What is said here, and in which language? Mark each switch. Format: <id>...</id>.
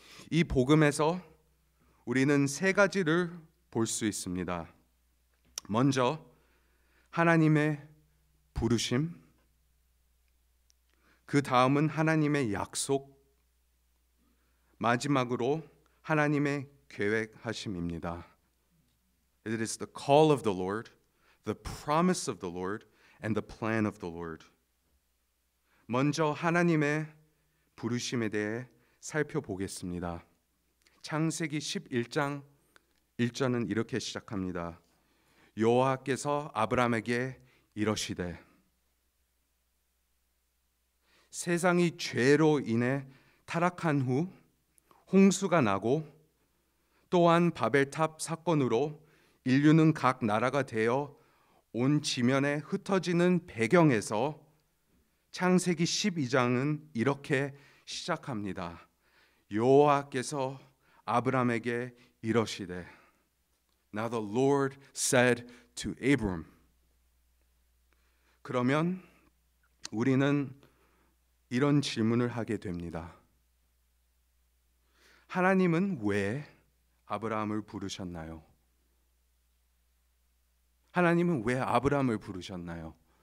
<ko>이 복음에서 우리는 세 가지를 볼 수 있습니다. 먼저 하나님의 부르심, 그 다음은 하나님의 약속, 마지막으로 하나님의 계획하심입니다.</ko> <en>It is the call of the Lord, the promise of the Lord, and the plan of the Lord.</en> <ko>먼저 하나님의 부르심에 대해 살펴보겠습니다. 창세기 11장 1절은 이렇게 시작합니다. 여호와께서 아브라함에게 이러시되 세상이 죄로 인해 타락한 후 홍수가 나고 또한 바벨탑 사건으로 인류는 각 나라가 되어 온 지면에 흩어지는 배경에서 창세기 12장은 이렇게 시작합니다. 여호와께서 아브라함에게 이러시되</ko> <en>Now the Lord said to Abram.</en> <ko>그러면 우리는 이런 질문을 하게 됩니다. 하나님은 왜 아브라함을 부르셨나요? 하나님은 왜 아브라함을 부르셨나요?</ko>